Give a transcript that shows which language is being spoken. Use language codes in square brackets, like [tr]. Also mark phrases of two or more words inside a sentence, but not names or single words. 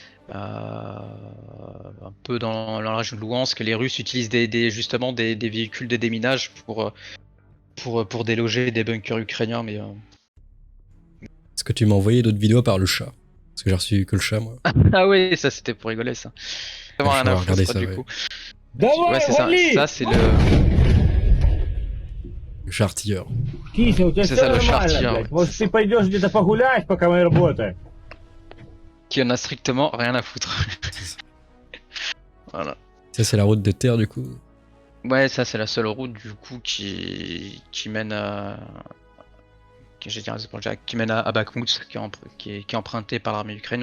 [fr] Un peu dans la région de Louhansk, les Russes utilisent justement des véhicules de déminage pour déloger des bunkers ukrainiens, mais Est-ce que tu m'as envoyé d'autres vidéos par le chat? Parce que j'ai reçu que le chat, moi. ah oui, ça c'était pour rigoler ça. Ouais, Vraiment je rien vais à avoir regardé foutre ça, du ouais. coup. Ouais, [ru] Давай, [fr] c'est ça. Ça [ru] вали! [fr] c'est Le chat artilleur. [ru] Кися, у тебя [fr] c'est [ru] все [fr] ça le [ru] нормально, [fr] chartier. [ru] блядь. Может, ты пойдешь где-то погулять, пока мы работаем? [fr] Qui en a strictement rien à foutre. Voilà. Ça, c'est la route de terre, du coup. Ouais, ça c'est la seule route du coup qui mène à qui mène à Bakhmut, qui est empruntée par l'armée ukrainienne.